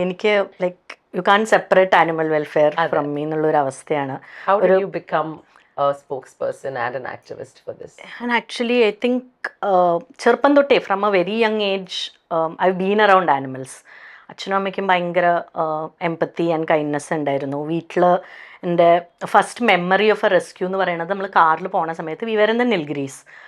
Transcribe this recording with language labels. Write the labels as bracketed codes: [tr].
[ml] എനിക്ക് [en] like you can separate animal welfare from me [ml] എന്നുള്ളൊരു അവസ്ഥയാണ്. [en] How did you become a spokesperson and an activist for this? And actually, I think [ml] ചെറുപ്പം തൊട്ടേ [en] From a very young age I been around animals. [ml] അച്ഛനും അമ്മയ്ക്കും ഭയങ്കര [en] empathy and kindness [ml] ഉണ്ടായിരുന്നു. വീട്ടിൽ എൻ്റെ [en] first memory of a rescue [ml] എന്ന് പറയുന്നത് നമ്മൾ കാറിൽ പോണ സമയത്ത് [en] We were in the Nilgiris.